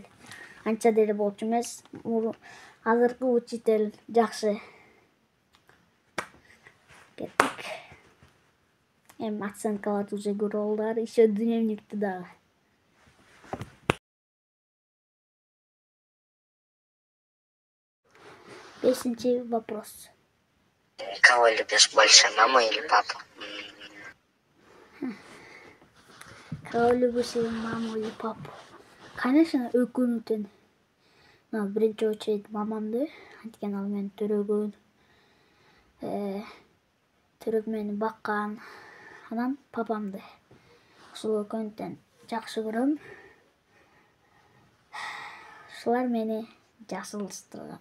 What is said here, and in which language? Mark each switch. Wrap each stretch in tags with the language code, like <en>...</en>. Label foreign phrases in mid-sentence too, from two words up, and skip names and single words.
<ky>Анча деле болчу эмес. Азыркы учитель жакшы. Кеттик. Оценкаларды уже көрүп алдылар, еще дневникти дагы. 5-нчи вопрос.</ky> <ru>Кого любишь больше, маму или папу? Кого любишь, маму или папу?</ru> <ky>Конечно, экөөнү тең. Биринчи очередь мамамды, анткени ал мени төрөгөн, мени баккан. анан папамды. Ушул экөөнтен жакшы көрөм. Ушулар мени жасылыштырган.</ky>